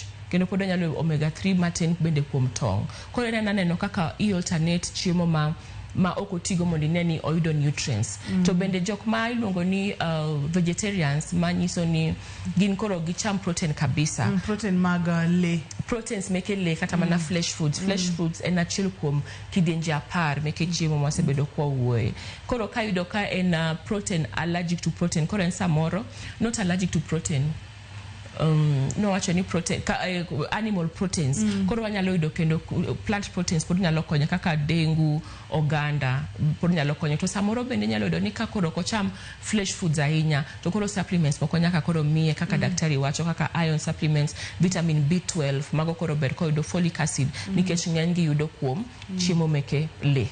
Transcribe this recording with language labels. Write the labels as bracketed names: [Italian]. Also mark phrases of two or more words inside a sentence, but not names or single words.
[Luo (Kenya and Tanzania)] Kendo podo nyalo omega 3 matin bende kuom tong'. Koro neno kaka alternate chiemo ma ok otigo mondo ine ni oyudo nutrients. To bende jok ma iluongo ni vegetarians, ma nyiso ni gin koro gicham protein kabisa. Protein mag le. Proteins meke le kata mana [English] flesh foods. Flesh foods [Luo (Kenya and Tanzania)] en achiel kuom kidienje 10 meke chiemo masebedo kwa wuoye. Koro ka yudo ka en [English] protein allergic to protein, [Luo (Kenya and Tanzania)] koro en samoro [English] not allergic to protein. No actually protein animal proteins. [Luo (Kenya and Tanzania)] Koro wanyalo yudo kendo [English] plant proteins [Luo (Kenya and Tanzania)] pod nyalo konyo kaka dengu, oganda pod nyalo konyo. To samoro bende nyalo yudo ni ka koro kocham [English] flesh foods [Luo (Kenya and Tanzania)] ahinya, to koro supplements moko nyaka koro miye kaka daktari wacho, kaka [English] iron supplements, vitamin B12, [Luo (Kenya and Tanzania)] mago koro ber ko yudo [English] folic acid [Luo (Kenya and Tanzania)] nikech ng'eny gi yudo kuom chiemo meke le.